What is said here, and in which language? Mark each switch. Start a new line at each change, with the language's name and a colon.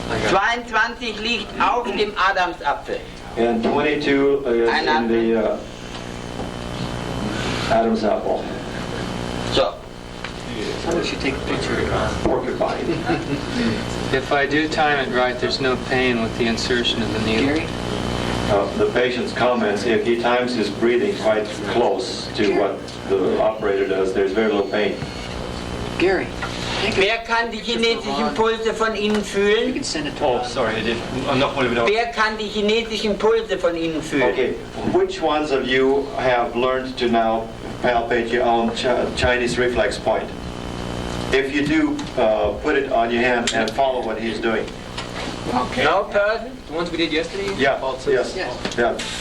German: 22 liegt auf dem Adamsapfel.
English: And 22 is in the Adam's apple. So. Somebody should take a picture. Porcupine. If I do time it right, there's no pain with the insertion of the needle. The patient's comments, if he times his breathing quite close to what the operator does, there's very little pain. Gary,
German: Wer kann die chinesischen Pulse von Ihnen fühlen?
English: Oh, sorry, I didn't.
German: Nochmal wieder. Wer kann die chinesischen Pulse von Ihnen fühlen?
English: Okay, which ones of you have learned to now palpate your own Chinese reflex point? If you do, put it on your hand and follow what he's doing. Okay. No person? The ones we did yesterday? Yeah, yes, yeah.